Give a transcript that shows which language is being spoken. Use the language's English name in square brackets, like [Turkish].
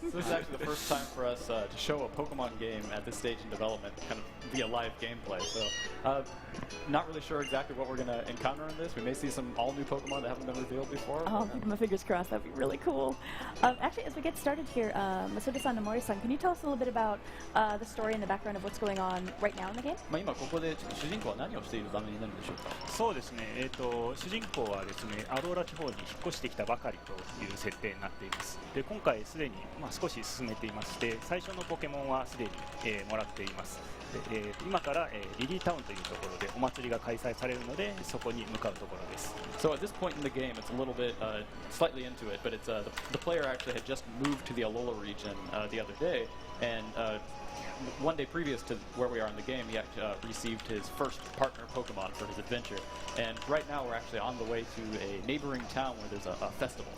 [English] So this is actually the first time for us to show a Pokemon game at this stage in development, kind of via live gameplay. So, not really sure exactly what we're going to encounter in this. We may see some all-new Pokemon that haven't been revealed before. Oh, keep my fingers crossed. That'd be really cool. Actually, as we get started here, Masuda-san and Mori-san, can you tell us a little bit about the story and the background of what's going on right now in the game? [Japanese] 今ここでちょっと主人公は何をしている場面になるんでしょうか。そうですね。主人公はですね、アローラ地方に引っ越してきたばかりという設定になっています。で、今回すでに少し進めていまして、最初のポケモンはすでに、もらっています。で、今から、リリータウンというところでお祭りが開催されるので、そこに向かうところです。 [English] So at this point in the game, it's a little bit slightly into it, but it's the player actually had just moved to the Alola region the other day, and one day previous to where we are in the game, he received his first partner Pokemon for his adventure. And right now we're actually on the way to a neighboring town where there's a festival.